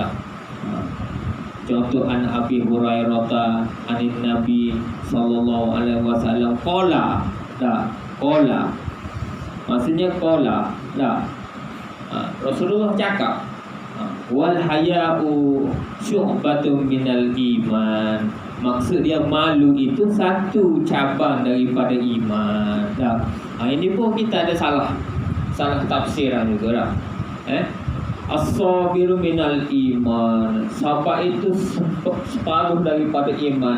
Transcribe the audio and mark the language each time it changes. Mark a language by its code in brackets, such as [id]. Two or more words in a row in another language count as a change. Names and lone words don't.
[ar] Contoh an Abi Hurairah anin Nabi SAW qala. [ms] Qala maksudnya qala. Rasulullah cakap, [ar] wal haya'u syu'batun minal iman. [ms] Maksud dia malu itu satu cabang daripada iman. Ini pun kita ada salah tafsiran juga lah. [ar] As-sabiru minal iman. [ms] Sabar itu separuh daripada iman.